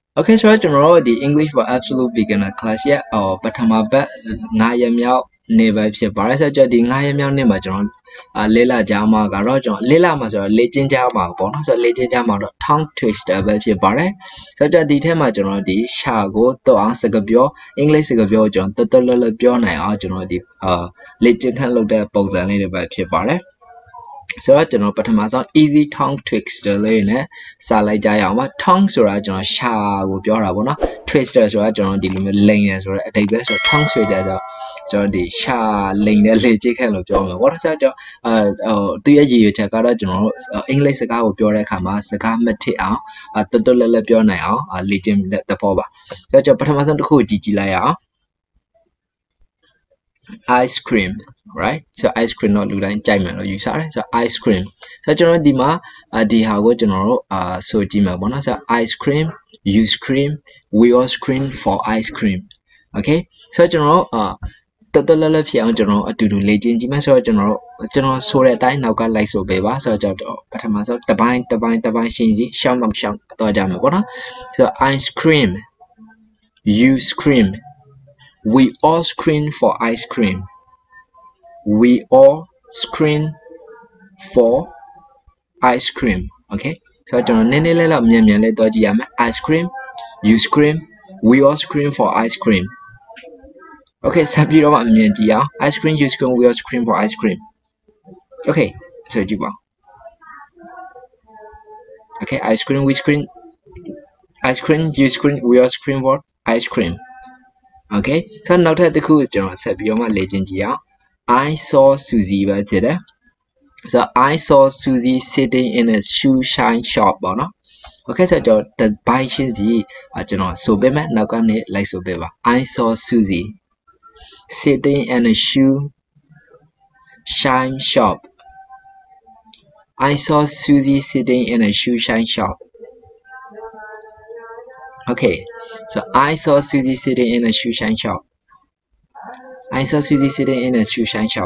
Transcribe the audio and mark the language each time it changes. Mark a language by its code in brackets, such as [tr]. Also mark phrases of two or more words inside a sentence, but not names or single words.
[en] Okay, so tomorrow the English for absolute beginner class ya or [my] ပထမပတ်9ရက်မြောက်နေ့ပဲဖြစ်ပါတယ်ဆိုတော့ဒီ9ရက်မြောက်နေ့မှာကျွန်တော်လေးလာကြမှာကတော့ကျွန်တော်လေးလာမှာဆိုတော့လေ့ကျင့်ကြမှာပေါ့နော်ဆိုတော့လေ့ကျင့် ကြမှာတော့ [en] tongue twister [my] ပဲဖြစ်ပါတယ်ဆိုတော့ဒီထဲမှာကျွန်တော်ဒီရှာကိုတော့အောင်စကားပြောအင်္ဂလိပ်စကားပြောကိုကျွန်တော်တော်တော်လေးပြောနိုင်အောင်ကျွန်တော်ဒီ လေ့ကျင့်ခန်းလုပ်တဲ့ပုံစံလေးတွေပဲဖြစ်ပါတယ်ဆိုတော့ကျွန်တော်ပထမဆုံး [en] easy tongue twister [my] လေးနဲ့စာလိုက်ကြရအောင်ပါ tongue ဆိုတာကျွန်တော်ရှာကိုပြောတာပေါ့နော် twister ဆိုတာကျွန်တော်ဒီလိုမျိုးလိန်နေဆိုတော့အတိတ်ပဲဆိုတော့ [en] tongue twister [my] ဆိုတော့ကျွန်တော်ဒီရှာလိန်နဲ့လေ့ကျင့်ခန်းလို့ပြောမှာပေါ့နော်ဆိုတော့သူရဲ့ရည်ရွယ်ချက်ကတော့ကျွန်တော်တို့အင်္ဂလိပ်စကားကိုပြောတဲ့အခါမှာစကားမထစ်အောင်တော်တော်လေးပြောနိုင်အောင်လေ့ကျင့်တဲ့သဘောပါဆိုတော့ကျွန်တော်ပထမဆုံးတစ်ခုကြည့်လိုက်ရအောင် [en] ice cream right so ice cream [my] တော့လူတိုင်းကြိုက်မယ်လို့ယူဆတယ်ဆိုတော့ ice cream ဆိုတော့ကျွန်တော်ဒီမှာဒီဟာကိုကျွန်တော်တို့ဆိုကြည့်မှာပေါ့နော်ဆိုတော့ [en] ice cream you scream we all scream for ice cream okay [my] ဆိုတော့ကျွန်တော်တော်တော်လေးဖြစ်အောင်ကျွန်တော်အတူတူလေ့ကျင့်ကြည့်မယ်ဆိုတော့ကျွန်တော်ဆိုတဲ့အတိုင်းနောက်က လိုက်ဆိုပေးပါဆိုတော့ကျွန်တော်ပထမဆုံးတစ်ပိုင်းရှင်းကြည့်ရှောင်းတော့ကြမှာပေါ့ နော်ဆိုတော့ [en] ice cream you scream we all scream for ice cream we all scream for ice cream okay so [my] ကျွန်တော်နည်းနည်းလေးလောက်မြန်လေးတော့ကြည့်ရမယ် [en] ice cream you scream we all scream for ice cream okay [my] ဆက်ပြီးတော့မှမြန်ကြည့်အောင် [en] ice cream you scream we all scream for ice cream okay [my] ဆိုကြည့်ပါ [en] okay ice cream we scream ice cream you scream we all scream for ice cream okay [my] ဆိုနောက်ထပ်တစ်ခုကျွန်တော်ဆက်ပြီးတော့မှလေ့ကျင့်ကြည့်အောင် [en] I saw Susie [my] ပဲဖြစ်တယ် [en] so I saw Susie sitting in a shoe shine shop [my] ပေါ့နော် [en] okay [my] ဆိုတော့တပိုင်းရှင်းစီကျွန်တော်ဆိုပေးမယ်နောက်ကနေလိုက်ဆိုပေးပါ [en] I saw Susie sitting in a shoe shine shop I saw Susie sitting in a shoe shine shop okay so I saw Susie sitting in a shoe shine shop I saw Susie sitting in a shoe shine shop.